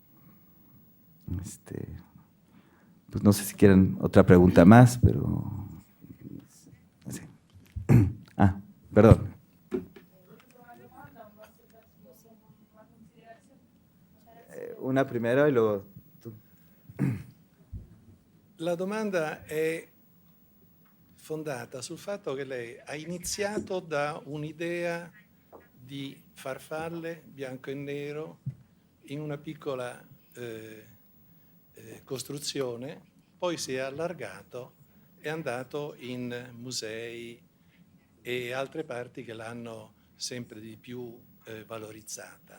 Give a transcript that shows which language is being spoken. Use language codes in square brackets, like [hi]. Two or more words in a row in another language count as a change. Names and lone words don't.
[es] Pues no sé si quieren otra pregunta más, pero... Sí. Ah, perdón. Una primera y luego tú. [it] La domanda è fondata sul fatto che lei ha iniziato da un'idea di farfalle bianco e nero in una piccola costruzione, poi si è allargato, è andato in musei e altre parti che l'hanno sempre di più valorizzata.